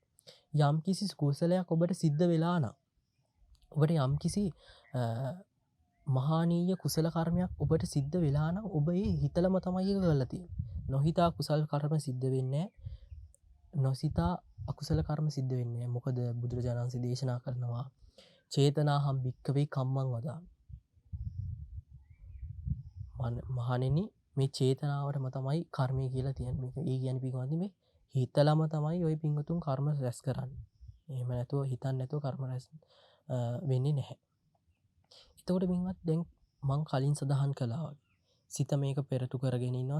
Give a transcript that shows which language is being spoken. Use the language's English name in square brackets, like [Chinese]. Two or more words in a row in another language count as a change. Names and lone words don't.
[Sinhala] යම් කිසි කුසලයක් ඔබට සිද්ධ වෙලා නම් ඔබට යම් කිසි මහානීය කුසල කර්මයක් ඔබට සිද්ධ වෙලා නම් ඔබ ඒ හිතලම තමයි ඒක කරලා තියෙන්නේ. නොහිතා කුසල කර්ම සිද්ධ වෙන්නේ නැහැ. නොසිතා අකුසල කර්ම සිද්ධ වෙන්නේ නැහැ. මොකද බුදුරජාණන් වහන්සේ දේශනා කරනවා [Pali] චේතනාහම් භික්කවේ කම්මං වදාමි. [Sinhala] මහණෙනි මේ චේතනාවටම තමයි කර්මය කියලා තියෙන්නේ. මේක ඒ කියන්නේ පින්වත්නි මේ හිතලම තමයි ওই පින්වතුන් කර්ම රැස් කරන්නේ. එහෙම නැතුව හිතන්නේ නැතුව කර්ම රැස් වෙන්නේ නැහැ. එතකොට පින්වත් දැන් මං කලින් සඳහන් කළා වගේ සිත මේක පෙරටු කරගෙන ඉන්නවා.